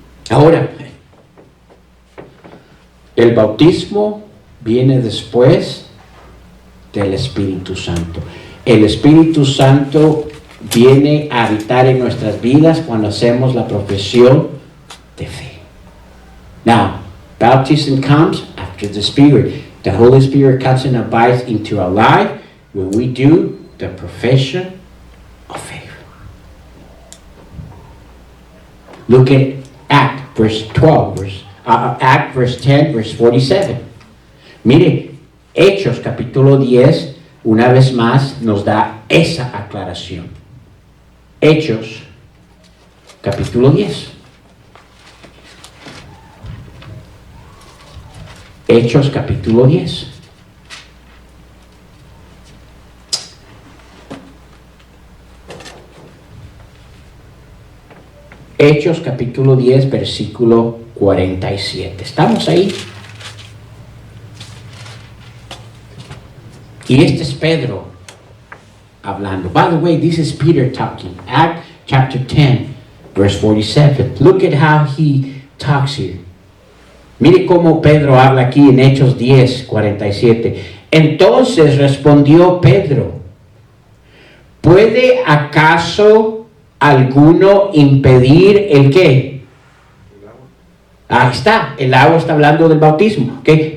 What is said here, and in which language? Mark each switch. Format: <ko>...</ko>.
<es>Ahora, el bautismo viene después del Espíritu Santo. El Espíritu Santo viene a habitar en nuestras vidas cuando hacemos la profesión de fe.</es> <en>Now, baptism comes after the Spirit. The Holy Spirit comes and abides into our life when we do the profession of faith. Look at Act verse 12, Act verse 10, verse 47.</en> <es>Mire, Hechos capítulo 10, una vez más nos da esa aclaración. Hechos capítulo 10. Hechos capítulo 10. Hechos capítulo 10, versículo 47. ¿Estamos ahí? Y este es Pedro hablando.</es> <en>By the way, this is Peter talking. Act chapter 10, verse 47. Look at how he talks here.</en> <es>Mire cómo Pedro habla aquí en Hechos 10, 47. Entonces respondió Pedro, ¿puede acaso alguno impedir el qué? El agua. Ahí está, el agua está hablando del bautismo, ¿ok?</es>